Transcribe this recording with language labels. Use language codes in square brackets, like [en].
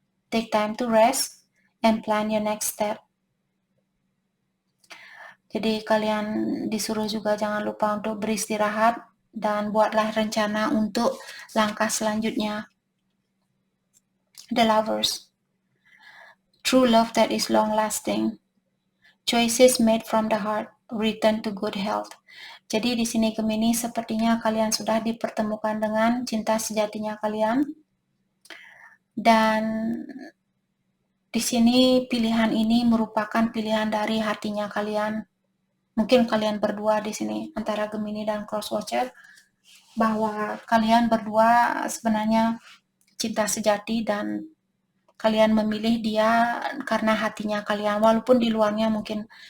[en] Take time to rest and plan your next step. [id] Jadi kalian disuruh juga jangan lupa untuk beristirahat dan buatlah rencana untuk langkah selanjutnya. [en] The Lovers, true love that is long-lasting. Choices made from the heart, return to good health. [id] Jadi di sini Gemini, sepertinya kalian sudah dipertemukan dengan cinta sejatinya kalian. Dan di sini pilihan ini merupakan pilihan dari hatinya kalian. Mungkin kalian berdua di sini antara Gemini dan Crosswatcher, bahwa kalian berdua sebenarnya cinta sejati dan kalian memilih dia karena hatinya kalian, walaupun di luarnya mungkin